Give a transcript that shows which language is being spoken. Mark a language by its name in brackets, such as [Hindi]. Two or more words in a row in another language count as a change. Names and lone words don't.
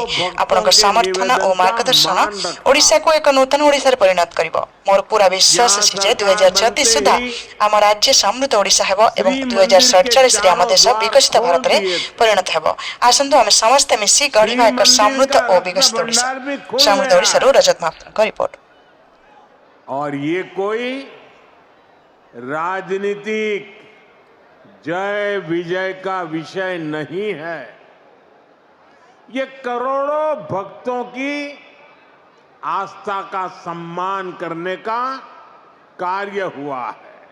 [Odia] ଆପଣଙ୍କ ସମର୍ଥନ ଓ ମାର୍ଗଦର୍ଶନ ଓଡ଼ିଶାକୁ ଏକ ନୂତନ ଓଡ଼ିଶାରେ ପରିଣତ କରିବ। ମୋର ପୁରା ବିଶ୍ୱାସ ଅଛି ଯେ 2036 ସୁଦ୍ଧା ଆମ ରାଜ୍ୟ ସମୃଦ୍ଧ ଓଡ଼ିଶା ହେବ ଏବଂ 2047ରେ ଆମ ଦେଶ ବିକଶିତ ଭାରତରେ ପରିଣତ ହେବ। ଆସନ୍ତୁ ଆମେ ସମସ୍ତେ ମିଶି ଗଢ଼ିବା ଏକ ସମୃଦ୍ଧ ଓ ବିକଶିତ ଓଡ଼ିଶା। ସମୃଦ୍ଧ ଓଡ଼ିଶାରୁ ରଜତ ମହାପାତ୍ରଙ୍କ ରିପୋର୍ଟ। [Hindi] और ये कोई राजनीतिक जय विजय का विषय नहीं है। ये करोड़ों भक्तों की आस्था का सम्मान करने का कार्य हुआ है।